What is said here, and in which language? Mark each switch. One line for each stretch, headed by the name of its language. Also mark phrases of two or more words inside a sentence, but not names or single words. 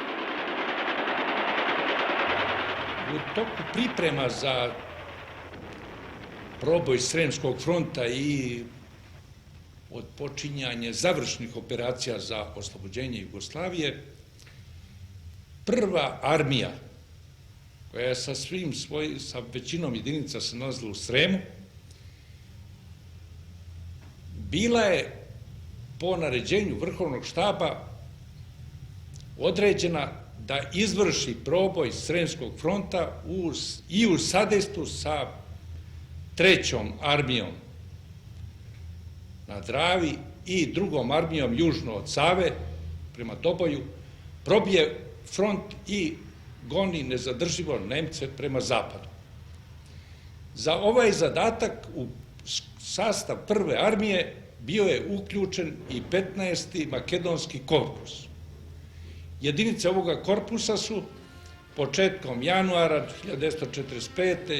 Serbian: Во току припрема за пробој Сремскog фронта и од почињање завршних операција за ослобоđenje Југославије, прва армија, која са веćinom јединица се налазила у Срему, била е по нареđenju Врховног штаба одреđena да изврши пробој Сремскog фронта и у садејству са треćom армијом на Драви и другом армијом јужно од Саве према Добоју, пробije фронт и гони незадрживо Немце према западу. Za ovaj zadatak u sastav prve armije bio je uključen i 15. makedonski korpus. Jedinice ovoga korpusa su početkom januara 1945.